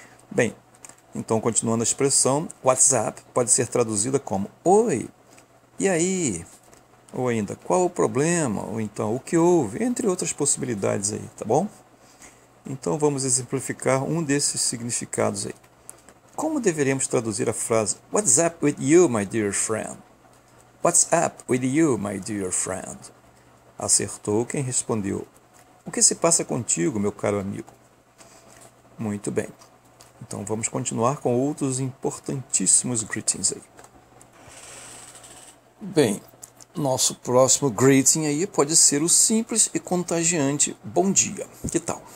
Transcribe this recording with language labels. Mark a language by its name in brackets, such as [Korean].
[Portuguese] Bem, então continuando a expressão, WhatsApp pode ser traduzida como Oi, e aí? Ou ainda, qual o problema? Ou então, o que houve? Entre outras possibilidades aí, tá bom? Então vamos exemplificar um desses significados aí. Como deveremos traduzir a frase [English] What's up with you, my dear friend? What's up with you, my dear friend? [Portuguese] Acertou quem respondeu. O que se passa contigo, meu caro amigo? Muito bem. Então vamos continuar com outros importantíssimos greetings aí. Bem, nosso próximo greeting aí pode ser o simples e contagiante bom dia. Que tal?